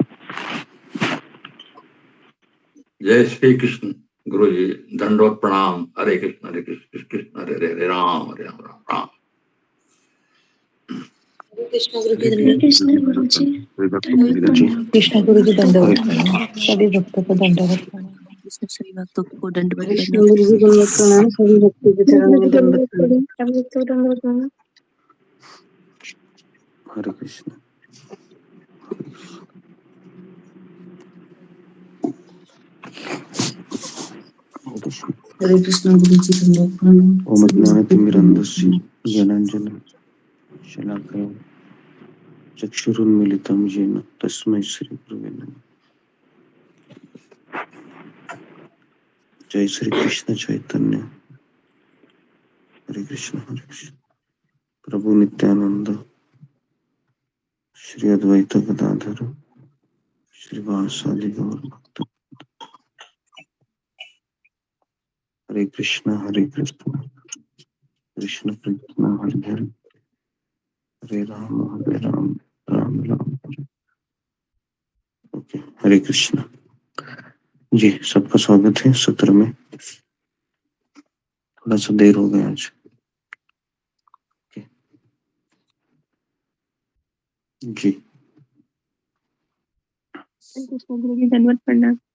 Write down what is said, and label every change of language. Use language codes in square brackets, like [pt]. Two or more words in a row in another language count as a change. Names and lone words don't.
[hi] जय श्री कृष्ण। गुरु जी दंडवत प्रणाम। [sa] हरे कृष्ण कृष्ण कृष्ण हरे हरे, हरे राम राम राम। [hi] कृष्ण गुरु जी धन्यवाद कृष्ण गुरु जी कृष्ण गुरु जी दंडवत प्रणाम। सभी भक्तों को दंडवत प्रणाम। सभी भक्तों को दंडवत कृष्ण प्रणाम। गुरु जी दंडवत प्रणाम। सभी भक्तों के चरण में दंडवत प्रणाम। हरे कृष्ण। हरे कृष्ण गुरु जी दंडवत प्रणाम। [sa] ओम ज्ञानतिमिरन्धस्य ज्ञानाञ्जनं शलाकया चक्षुरुन्मीलितं येन तस्मै श्रीगुरवे नमः। जय श्री कृष्ण चैतन्य हरे कृष्ण प्रभु नित्यानंद श्री अद्वैत गदाधर श्रीवासादि गौर भक्त। हरे कृष्ण कृष्ण कृष्ण हरे हरे, हरे राम राम राम हरे। [hi] ओके, हरे कृष्ण जी। सबका स्वागत है सत्र में। थोड़ा सा देर हो गया आज। ओके जी। कृष्ण गुरु जी धन्यवाद प्रणाम।